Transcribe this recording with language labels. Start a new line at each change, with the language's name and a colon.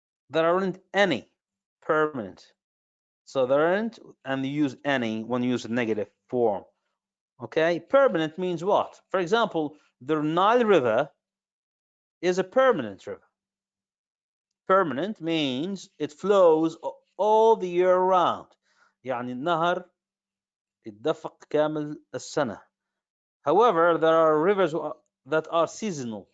English: There aren't any permanent. So there aren't, and you use any when you use a negative form. Okay, permanent means what? For example, the Nile River is a permanent river. Permanent means it flows all the year round.
Arabic: يعني النهر يتدفق كامل السنة.
English: However, there are rivers that are seasonal.